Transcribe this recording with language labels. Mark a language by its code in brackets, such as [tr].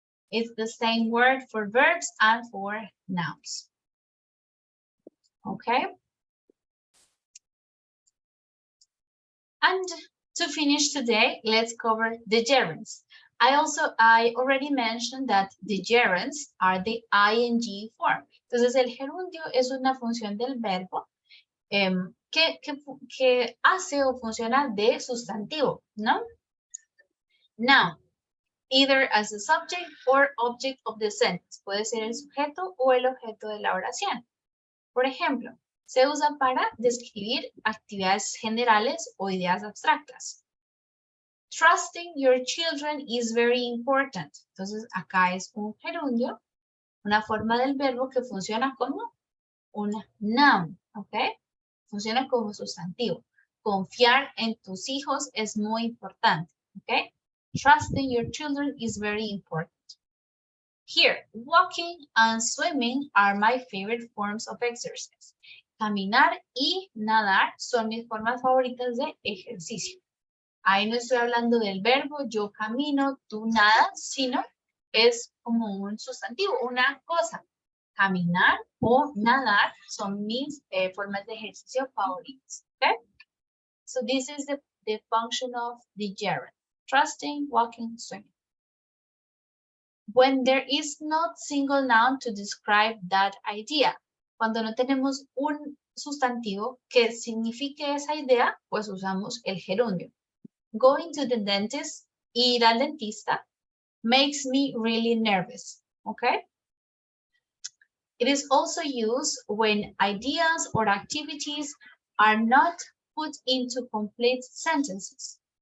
[en] It's the same word for verbs and for nouns. Okay? And to finish today, let's cover the gerunds. I already mentioned that the gerunds are the ing form. [es] Entonces, el gerundio es una función del verbo que hace o funciona de sustantivo, ¿no? [en] Now, either as a subject or object of the sentence. [es] Puede ser el sujeto o el objeto de la oración. Por ejemplo, se usa para describir actividades generales o ideas abstractas. [en] Trusting your children is very important. [es] Entonces, acá es un gerundio, una forma del verbo que funciona como una noun, ¿ok? Funciona como sustantivo. Confiar en tus hijos es muy importante, ¿ok? [en] Trusting your children is very important. Here, walking and swimming are my favorite forms of exercise. [es] Caminar y nadar son mis formas favoritas de ejercicio. Ahí no estoy hablando del verbo, yo camino, tú nadas, sino es como un sustantivo, una cosa. Caminar o nadar son mis formas de ejercicio favoritas. [en] Okay? So this is the function of the gerund. Trusting, walking, swimming. When there is not single noun to describe that idea. [es] Cuando no tenemos un sustantivo que signifique esa idea, pues usamos el gerundio. [en] Going to the dentist, [es] ir al dentista, [en] makes me really nervous. Okay? It is also used when ideas or activities are not put into complete sentences.